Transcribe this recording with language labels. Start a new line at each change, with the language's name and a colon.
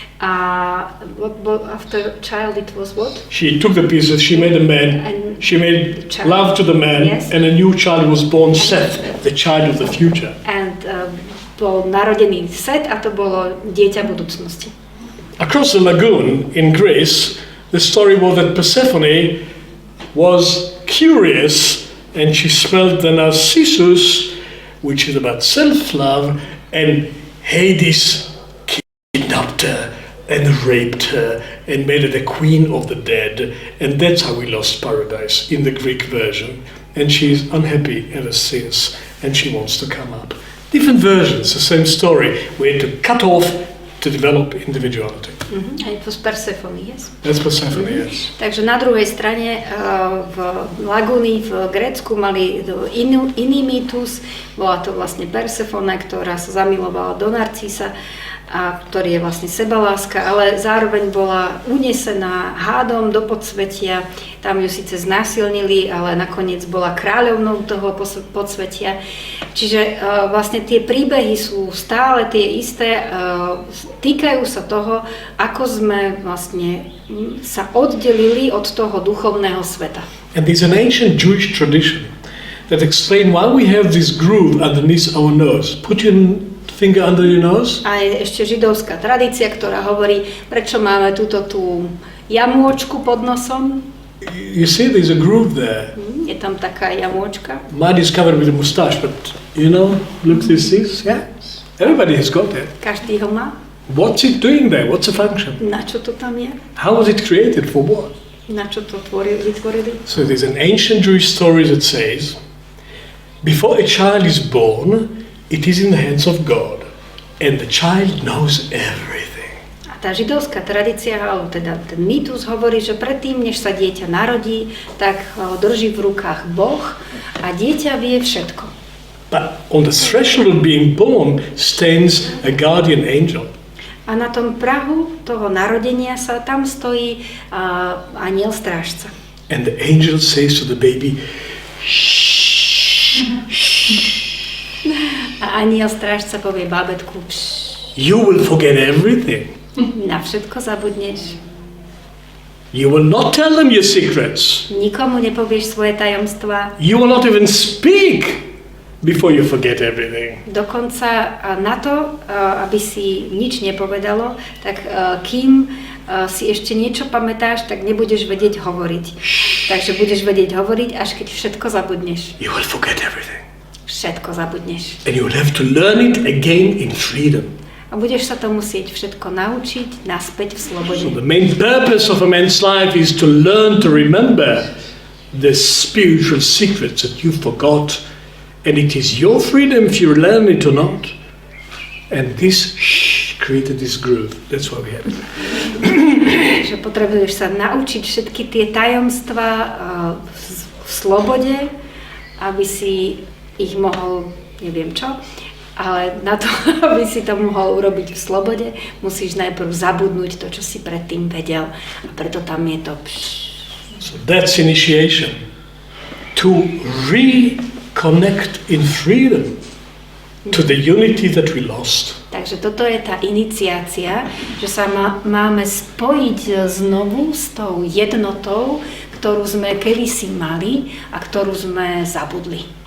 English: A after child it was what? She took the pieces, she made a man, she made love to the man, yes. And a new child was born, Seth, the child of the future.
Slovak: And bol narodený Seth a to bolo dieťa budúcnosti.
English: Across the lagoon in Greece, the story was that Persephone was curious and she smelled the narcissus, which is about self-love, and Hades kidnapped her and raped her and made her the queen of the dead, and that's how we lost paradise in the Greek version. And she's unhappy ever since, and she wants to come up. Different versions, the same story. We had to cut off to develop individuality. Mm-hmm. And it was Persephone, yes? That's Persephone, yes.
Slovak: Takže na druhej strane v lagúny v Grécku mali iný mýtus. Bola to vlastne Persephone, ktorá sa zamilovala do Narcisa, a ktorý je vlastne sebaláska, ale zároveň bola unesená hádom do podsvetia. Tam ju síce znásilnili, ale nakoniec bola kráľovnou toho podsvetia. Čiže vlastne tie príbehy sú stále tie isté, týkajú sa toho, ako sme vlastne sa oddelili od toho duchovného sveta.
English: And there's an ancient Jewish tradition that explains why we have this groove underneath our nose. Put your finger under your nose.
Slovak: A je ešte židovská tradícia, ktorá hovorí, prečo máme túto tú jamôčku pod nosom.
English: You see, there's a groove there.
Slovak: Je tam taká jamôčka.
English: Mine is covered with a mustache, but you know, look this is, yeah. Everybody has got it.
Slovak: Každý ho má.
English: What's it doing there? What's the function?
Slovak: Na čo to tam je?
English: How was it created? For what?
Slovak: Na čo to vytvorili?
English: So there's an ancient Jewish story that says, before a child is born, it is in the hands of God, and the child knows everything.
Slovak: A tá židovská tradícia, alebo teda ten mýtus hovorí, že predtým, než sa dieťa narodí, tak ho drží v rukách Boh a dieťa vie všetko.
English: But on the threshold of being born stands a guardian angel.
Slovak: A na tom prahu toho narodenia sa tam stojí anjel strážca.
English: And the angel says to the baby, shh, shh.
Slovak: A anjel strážca povie bábätku,
English: you will forget everything.
Slovak: Na všetko zabudneš.
English: You will not tell them your secrets.
Slovak: Nikomu nepovieš svoje tajomstvá.
English: You will not even speak before you forget everything.
Slovak: Dokonca na to, aby si nič nepovedalo, tak kým si ešte niečo pamätáš, tak nebudeš vedieť hovoriť. Takže budeš vedieť hovoriť, až keď všetko zabudneš.
English: You will forget everything.
Slovak: Všetko zabudneš.
English: And you will have to learn it again in freedom.
Slovak: A budeš sa to musieť všetko naučiť naspäť v slobode.
English: So the main purpose of a man's life is to learn to remember the spiritual secrets that you forgot, and it is your freedom if you learn it or not. And this created this groove. That's why we have it.
Slovak: Že potrebuješ sa naučiť všetky tie tajomstvá v slobode, aby si ich mohol, neviem čo, ale na to, aby si to mohol urobiť v slobode, musíš najprv zabudnúť to, čo si predtým vedel. A preto tam je to
English: So that's initiation. To reconnect in freedom to the unity that we lost.
Slovak: Takže toto je tá iniciácia, že sa máme spojiť znovu s tou jednotou, ktorú sme kedysi mali a ktorú sme zabudli.